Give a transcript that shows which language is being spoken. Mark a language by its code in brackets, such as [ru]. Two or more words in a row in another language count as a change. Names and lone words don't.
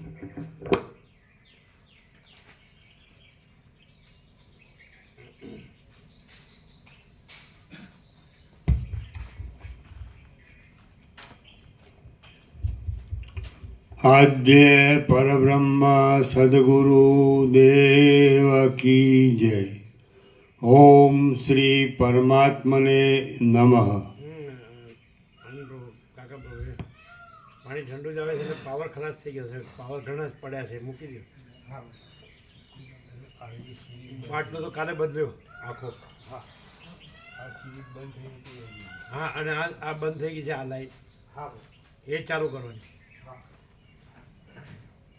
[hi] आद्य परब्रह्म सद्गुरु देव की जय। [sa] ओम श्री परमात्मने नमः। [gu] પાણી ઠંડુ જ આવે છે એટલે પાવર ખલાસ થઈ ગયો છે, પાવર ઘણા જ પડ્યા છે, મૂકી દો। પાટલો તો કાલે બદલ્યો આખો। હા અને આ બંધ થઈ ગઈ છે, આ લાઈટ એ ચાલુ કરવાની।